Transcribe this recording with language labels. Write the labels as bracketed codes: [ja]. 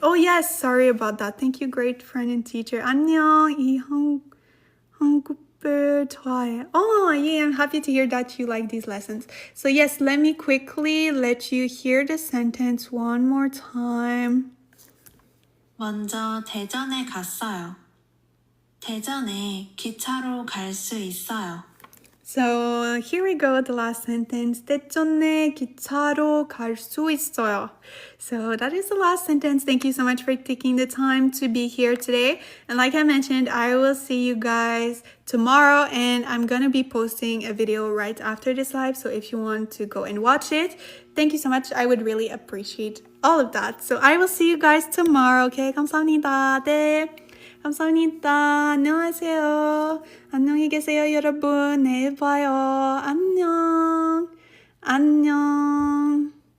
[en] Oh yes, sorry about that. Thank you, great friend and teacher. [ko] 안녕, 이 한국을 좋아해. [en] Oh yeah, I'm happy to hear that you like these lessons. So yes, let me quickly let you hear the sentence one more time. [ko] 먼저 대전에 갔어요. 대전에 기차로 갈 수 있어요. [en] So here we go, the last sentence. [ko] 대전에 기차로 갈 수 있어요. [en] So that is the last sentence. Thank you so much for taking the time to be here today. And like I mentioned, I will see you guys tomorrow, and I'm gonna be posting a video right after this live. So if you want to go and watch it, thank you so much. I would really appreciate all of that. So I will see you guys tomorrow. [ko] Okay, 감사합니다. 네. 감사합니다. 안녕하세요. 안녕히 계세요, 여러분. 내일 봐요. 안녕. 안녕.